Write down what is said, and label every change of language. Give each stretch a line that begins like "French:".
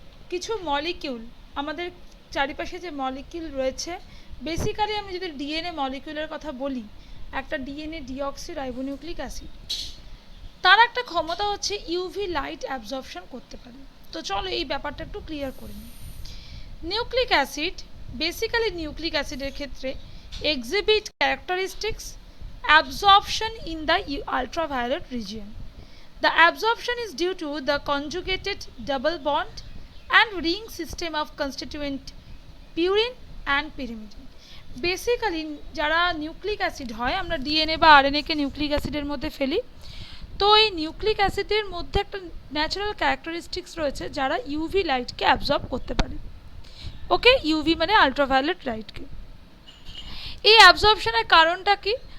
Bangla: কিছু মলিকিউল, আমাদের চারিপাশে যে মলিকিউল রয়েছে, বেসিক্যালি আমি যদি ডিএনএ মলিকিউলের কথা বলি, একটা ডিএনএ ডিঅক্সি রাইবোনিউক্লিক অ্যাসিড, তার একটা ক্ষমতা হচ্ছে ইউভি লাইট অ্যাবজর্পশন করতে পারে। তো চলো এই ব্যাপারটা একটু ক্লিয়ার করে নিই। নিউক্লিক অ্যাসিড, বেসিক্যালি নিউক্লিক অ্যাসিডের ক্ষেত্রে
English: exhibit characteristics absorption in the ultraviolet region. The absorption is due to the conjugated double bond and ring system of constituent purine and pyrimidine.
Bangla: Basically যারা নিউক্লিক অ্যাসিড হয়, আমরা DNA বা আরএনএকে nucleic অ্যাসিডের মধ্যে ফেলি, তো এই নিউক্লিক অ্যাসিডের মধ্যে একটা ন্যাচারাল ক্যারেক্টারিস্টিক্স রয়েছে যারা ইউভি লাইটকে অ্যাবজর্ব করতে পারে। ওকে, ইউভি মানে আলট্রাভায়োলেট লাইটকে। এই অ্যাবজর্পশনের কারণটা কি?